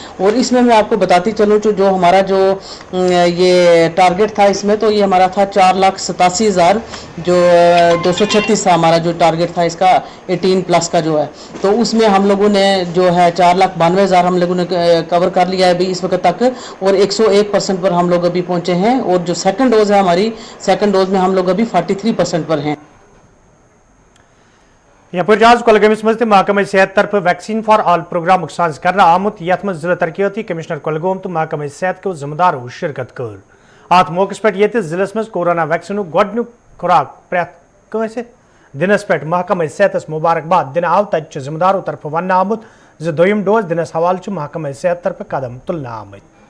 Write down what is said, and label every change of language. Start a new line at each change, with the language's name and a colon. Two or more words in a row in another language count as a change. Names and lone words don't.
Hindi: और इसमें मैं आपको बताती चलूँ जो हमारा जो ये टारगेट था इसमें, तो ये हमारा था 4,87,000 जो 236 था हमारा जो टारगेट था इसका 18+ का जो है. तो उसमें हम लोगों ने जो है 4,92,000 हम लोगों ने कवर कर लिया है अभी इस वक्त तक, और 101% पर हम लोग अभी पहुँचे हैं. और जो सेकंड डोज है हमारी, सेकंड डोज में हम लोग अभी 43% पर हैं.
Kashmiri: यपर आज कुलगमस मज महकमे सेहत तरफ वैक्सीन फॉर ऑल प्रोग्राम साज कर आमुत यथ मज जिला तरक्याती कमिश्नर कुलगाम तो महकमे सेहत के जिम्मेदारों शिरकत कर. अत मौके पे जिले मज कोरोना वैक्सीन गोडनिक खुराक प्रेत कंसे दिनस पे महकमे सेहत मुबारकबाद दिन आव तत जिम्मेदारों तरफ वन आमुत दोयम डोज दिनस हवाले महकमे सेहत तरफ कदम तुलना आमत.